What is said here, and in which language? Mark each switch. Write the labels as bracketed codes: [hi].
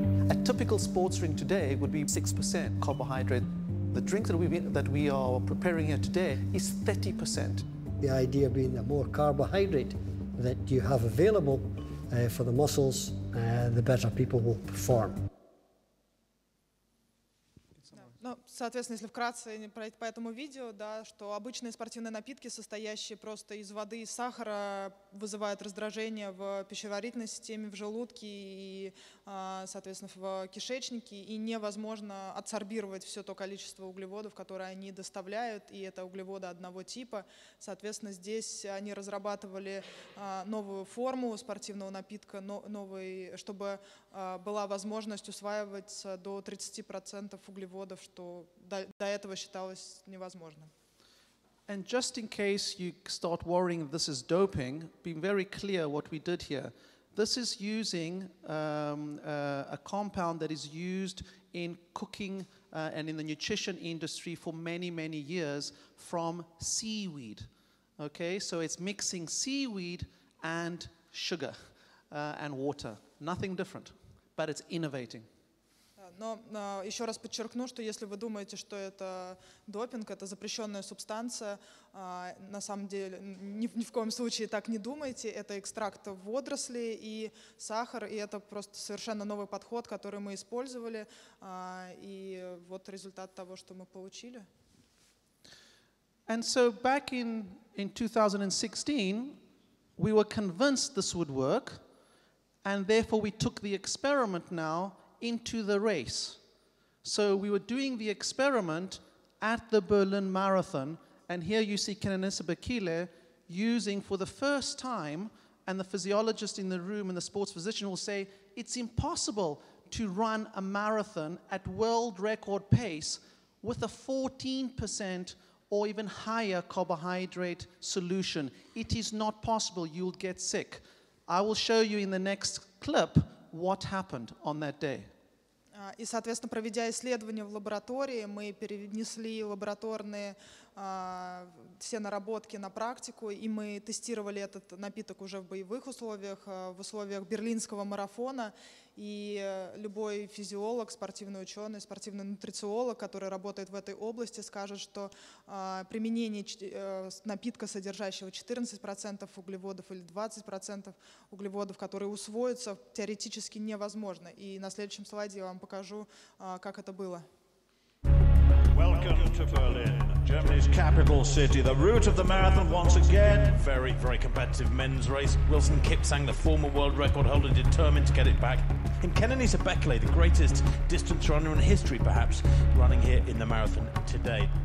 [en] A typical sports drink today would be 6% carbohydrate. The drink that we are preparing here today is 30%. The idea being the more carbohydrate that you have available for the muscles, the better people will perform. [ru] Ну, соответственно, если вкратце по этому видео, да, что обычные спортивные напитки, состоящие просто из воды и сахара, вызывают раздражение в пищеварительной системе, в желудке и, соответственно, в кишечнике, и невозможно адсорбировать все то количество углеводов, которые они доставляют, и это углеводы одного типа. Соответственно, здесь они разрабатывали новую форму спортивного напитка, чтобы была возможность усваивать до 30% углеводов, что до этого считалось невозможным. [en] And just in case you start worrying this is doping, be very clear what we did here. This is using a compound that is used in cooking and in the nutrition industry for many, many years from seaweed. Okay, so it's mixing seaweed and sugar and water. Nothing different, but it's innovating. [ru] Но еще раз подчеркну, что если вы думаете, что это допинг, это запрещенная субстанция, на самом деле ни в коем случае так не думайте. Это экстракт водорослей и сахар, и это просто совершенно новый подход, который мы использовали, и вот результат того, что мы получили. [en] And so back in 2016, we were convinced this would work, and therefore we took the experiment now into the race. So we were doing the experiment at the Berlin Marathon, and here you see Яннис Bekele using for the first time, and the physiologist in the room and the sports physician will say, it's impossible to run a marathon at world record pace with a 14% or even higher carbohydrate solution. It is not possible, you'll get sick. I will show you in the next clip what happened on that day. [ru] И, соответственно, проведя исследования в лаборатории, мы перенесли лабораторные все наработки на практику, и мы тестировали этот напиток уже в боевых условиях, в условиях берлинского марафона. И любой физиолог, спортивный ученый, спортивный нутрициолог, который работает в этой области, скажет, что применение напитка, содержащего 14% углеводов или 20% углеводов, которые усвоятся, теоретически невозможно. И на следующем слайде я вам покажу, как это было. [en] Welcome to Berlin, Germany's capital city. The route of the marathon once again. Very, very competitive men's race. Wilson Kipsang, the former world record holder, determined to get it back. And Яннис Bekele, the greatest distance runner in history, perhaps, running here in the marathon today.